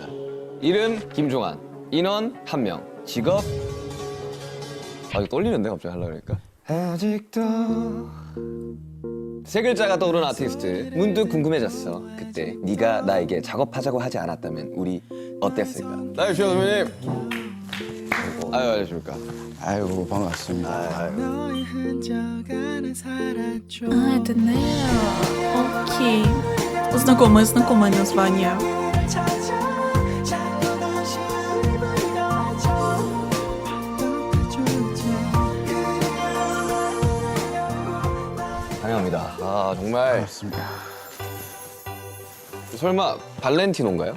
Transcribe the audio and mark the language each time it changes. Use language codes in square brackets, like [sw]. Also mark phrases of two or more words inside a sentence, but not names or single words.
[ko] 이름 김종환, 인원 1명, 직업 이거 떨리는데 갑자기 하려고 그러니까 아직도 세 글자가 떠오른 아티스트. 문득 궁금해졌어. 그때 네가 나에게 작업하자고 하지 않았다면 우리 어땠을까? 나유시오 선배님. 안녕하십니까. 아이고 반갑습니다. [ru] А, это Нео. Окей. Знакомое название. [ko] 환영합니다. 정말 반갑습니다. 설마 발렌티노인가요?